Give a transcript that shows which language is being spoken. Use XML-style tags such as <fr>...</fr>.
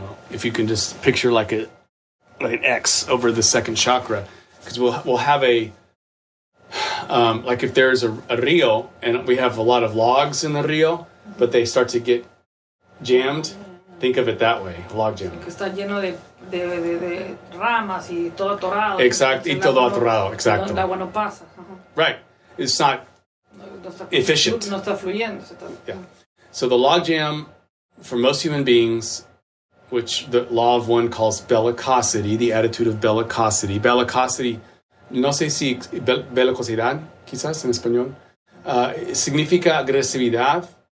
<en>If you can just picture like an X over the second chakra, because we'll have a like if there's a rio and we have a lot of logs in the rio, but they start to get jammed. Think of it that way, log jam.</en> <es>Que está lleno de ramas y todo atorado. Exacto, y todo atorado, exacto. El agua no pasa.</es> <en>Right, it's not efficient.</en> <es>No está fluyendo.</es> <en>Yeah. So the log jam for most human beings, which the law of one calls bellicosity, the attitude of bellicosity.</en> <es>Bellicosity, no sé si bellicosidad, quizás en español, significa agresividad.</es>